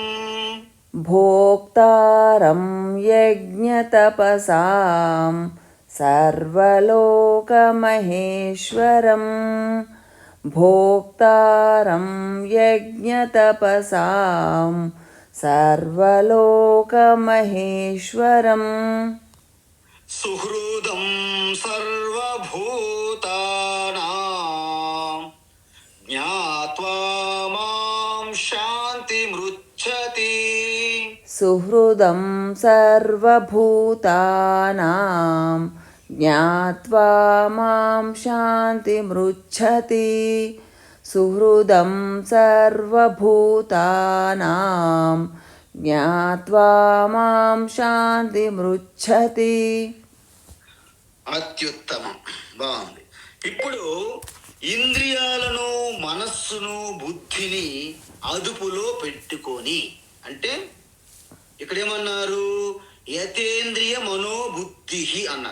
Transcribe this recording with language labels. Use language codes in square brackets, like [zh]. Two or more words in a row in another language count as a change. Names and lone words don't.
[sa] భోక్తారం యజ్ఞతపసాం సర్వలోకమహేశ్వరం భోక్తారం యజ్ఞతపసాం సర్వలోకమహేశ్వరం సుహృదం సర్వభూతానాం జ్ఞాత్వా మాం శాంతిమృచ్చతి సుహృదం సర్వభూతానాం జ్ఞాత్వా మాం శాంతిమృచ్చతి సుహృదం సర్వభూతానాం జ్ఞాత్వా మాం శాంతిమృచ్చతి. [te] అత్యుత్తమం, బాగుంది. ఇప్పుడు ఇంద్రియాలను మనస్సును బుద్ధిని అదుపులో పెట్టుకొని, అంటే ఇక్కడ ఏమన్నారు, యతేంద్రియ మనోబుద్ధి అన్నారు.